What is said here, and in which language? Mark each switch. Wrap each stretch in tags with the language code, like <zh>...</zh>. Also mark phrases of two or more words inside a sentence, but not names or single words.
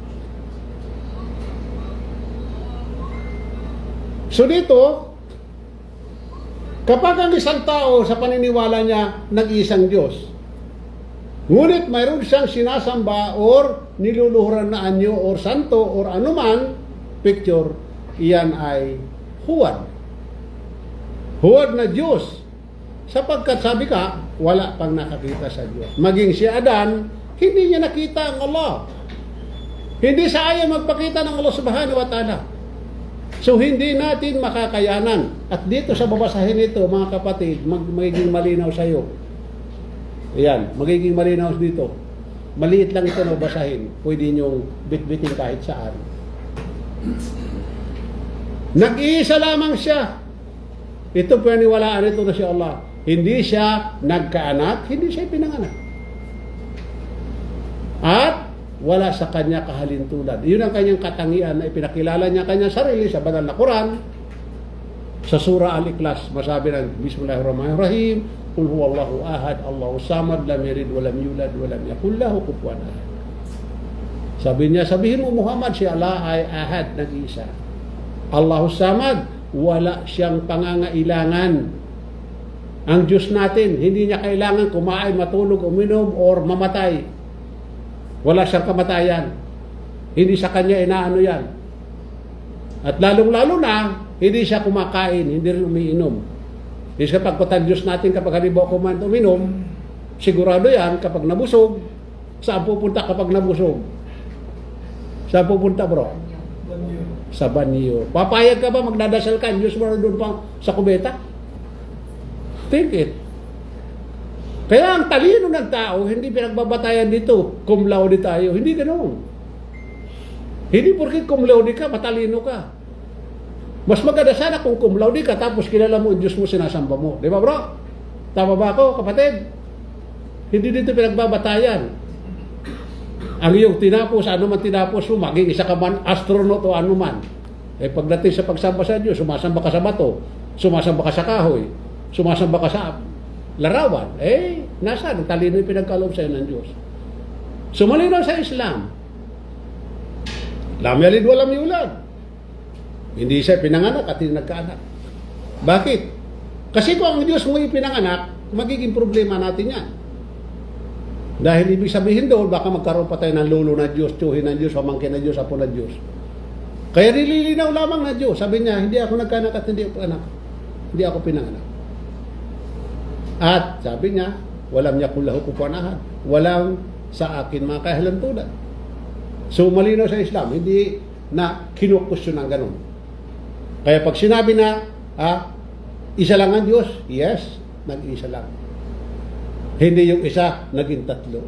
<tl>So dito, kapag ang isang tao sa paniniwala niya nag-iisang Diyos, ngunit mayroon siyang sinasamba or niluluhuran na anyo or santo or anuman picture, iyan ay huwad. Huwad na Diyos. Sapagkat sabi ka, wala pang nakakita sa Diyos. Maging si Adan, hindi niya nakita ang Allah. Hindi sa ayaw magpakita ng Allah</tl> <ar>سبحانه وتعالى.</ar> <tl>So hindi natin makakayanan. At dito sa babasahin ito, mga kapatid, magiging malinaw sa iyo. Ayan, magiging malinaw dito. Maliit lang ito na basahin. Pwede niyong bitbitin kahit saan. Nag-iisa lamang siya. Ito paniwalaan ito na si Allah. Hindi siya nagkaanak, hindi siya pinanganak. At wala sa kanya kahalintulad. Iyon ang kanyang katangian na ipinakilala niya kanyang sarili sa banal na Quran. Sa surah Al-Ikhlas, masabi ng</tl> <ar>بسم الله الرحمن الرحيم قل هو الله أحد الله الصمد لم يلد ولم يولد ولم يكن له كفوا أحد.</ar> <tl>Sabi niya, sabihin mo Muhammad, si Allah ay ahad, nag-iisa.</tl> <ar>الله الصمد,</ar> <tl>wala siyang pangangailangan. Ang Diyos natin, hindi niya kailangan kumain, matulog, uminom, or mamatay. Wala siyang kamatayan. Hindi sa kanya inaano yan. At lalong-lalo na, hindi siya kumakain, hindi rin umiinom. Hindi siya pagkutan Diyos natin kapag halimbawa kumain at uminom, sigurado yan kapag nabusog, saan pupunta kapag nabusog? Saan pupunta bro? Sa banyo. Papayag ka ba magdadasal ka? Diyos mo na doon pa sa kubeta?</tl> <en>Think it.</en> <tl>Kaya ang talino ng tao, hindi pinagbabatayan dito,</tl> <la>cum laude</la> <tl>tayo. Hindi ganoon. Hindi porkit</tl> <la>cum laude</la> <tl>ka, matalino ka. Mas maganda sana kung</tl> <la>cum laude</la> <tl>ka, tapos kilala mo, Diyos mo, sinasamba mo. Di ba bro? Tama ba ako, kapatid? Hindi dito pinagbabatayan. Ang iyong tinapos, ano man tinapos mo, maging isa ka man astronaut o ano man. Eh pagdating sa pagsamba sa Diyos, sumasamba ka sa bato, sumasamba ka sa kahoy, sumasamba ka sa larawan. Eh, nasaan? Talino yung pinagkaloob sa'yo ng Diyos. Sumalinaw sa Islam.</tl> <ar>لم يلد ولم يولد.</ar> <tl>Hindi siya pinanganak at hindi nagkaanak. Bakit? Kasi kung ang Diyos mo ipinanganak, magiging problema natin yan. Dahil ibig sabihin doon, baka magkaroon pa tayo ng lolo na Diyos, tiyuhin ng Diyos, pamangkin na Diyos, apo na Diyos. Kaya nililinaw lamang na Diyos. Sabi niya, hindi ako nagkaanak at hindi ako anak. Hindi ako pinanganak. At sabi niya,</tl> <ar>walam niya kullahu kufuwan ahad.</ar> <tl>Walang sa akin mga kahalintulad. So malinaw sa Islam, hindi na kinukusyon ng ganun. Kaya pag sinabi na, isa lang ang Diyos, yes, nag-isa lang. Hindi yung isa, naging tatlo.</tl>